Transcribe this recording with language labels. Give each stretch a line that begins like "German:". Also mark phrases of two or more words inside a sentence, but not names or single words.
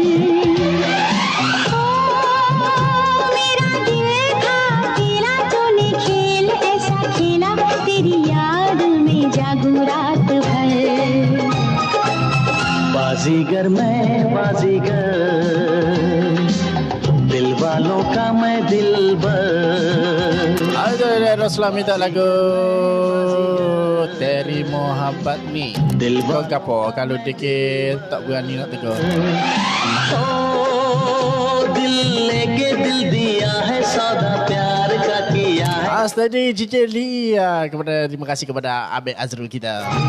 Hindi: मेरा दिल था अकेला तूने खेल ऐसा खेला तेरी याद में जागू रात भर बाजीगर मैं बाजीगर दिल वालों का मैं दिलबर.
Malay: Rosla minta lagu Teri Mohabbat ni. Kau gapo kalau dikit tak berani nak tegur.
Hindi: Oh दिल लेके दिल दिया है सौदा प्यार का किया है.
Malay: Tadi Cici Lia terima kasih kepada Abid Azrul kita.